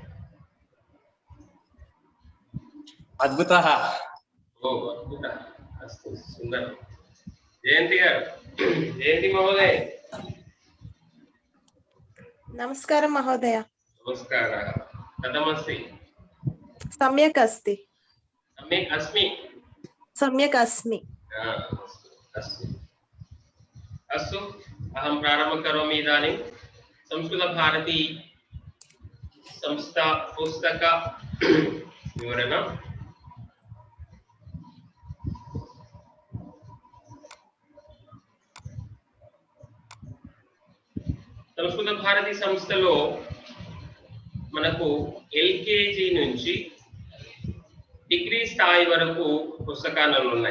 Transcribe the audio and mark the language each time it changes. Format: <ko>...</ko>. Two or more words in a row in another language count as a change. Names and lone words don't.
<sa>అద్భుత. ఓ అద్భుత. అస్తు సుందరం. జయంతి గారు, జయంతి మహోదయ. నమస్కారం మహోదయ. నమస్కార. కథమస్తి. సమ్యక్ అస్తి. సమ్యక్ అస్మి. సమ్యక్ అస్మి. अस्तु अस्तु अहं प्रारम्भं करोमि इदानीं. संस्कृतभारती संस्था पुस्तक विवरण.</sa> <te>సంస్కృత భారతి సంస్థలో మనకు ఎల్కేజీ నుంచి డిగ్రీ స్థాయి వరకు పుస్తకాలు ఉన్నాయి.</te>